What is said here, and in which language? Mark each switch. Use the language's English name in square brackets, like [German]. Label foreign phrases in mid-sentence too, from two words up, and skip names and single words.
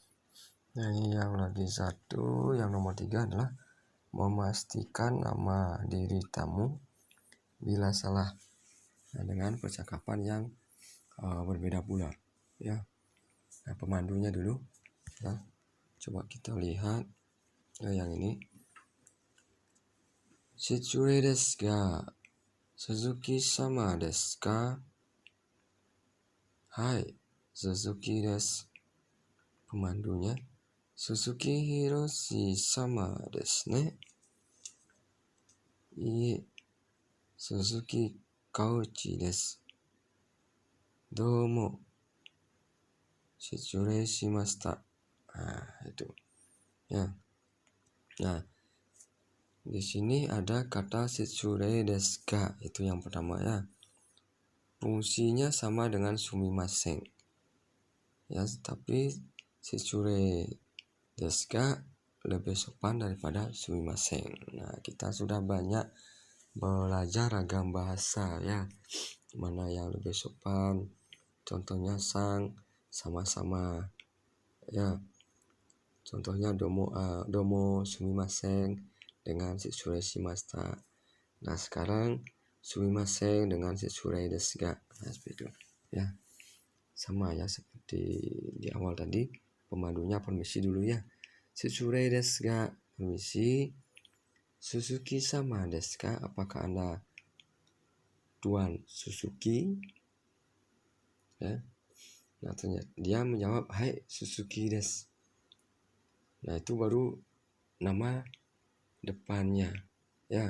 [Indonesian] Nah, ini yang lagi satu, yang nomor 3 adalah memastikan nama diri tamu bila salah. Nah, dengan percakapan yang berbeda pula ya. Nah, pemandunya dulu ya. Coba kita lihat yang ini. [Japanese] 失礼ですが鈴木様ですか? はい、鈴木です. Pemandunya 鈴木ひろし様ですね? いいえ、鈴木カウチです. Domo. 失礼しました. [Indonesian] Itu. Ya. Nah, di sini ada kata [Japanese] 失礼ですか. [Indonesian] Itu yang pertama ya. Fungsinya sama dengan sumimasen. Ya, tapi [Japanese] 失礼ですか [Indonesian] lebih sopan daripada sumimasen. Nah, kita sudah banyak belajar ragam bahasa ya. Mana yang lebih sopan? Contohnya sang, sama-sama ya. Contohnya [Japanese] どうもすみません [Indonesian] dengan [Japanese] 失礼しました. [Indonesian] Nah, sekarang sumimasen dengan [Japanese] 失礼ですが. [Indonesian] Nah, seperti itu ya. Sama ya seperti di awal tadi. Pemandunya permisi dulu ya. [Japanese] 失礼ですが. Permisi. 鈴木様ですか? [Indonesian] Apakah Anda Tuan Suzuki? Ya. Nah, ternyata dia menjawab, [Japanese] はい、鈴木です. [Indonesian] Nah, itu baru nama depannya ya.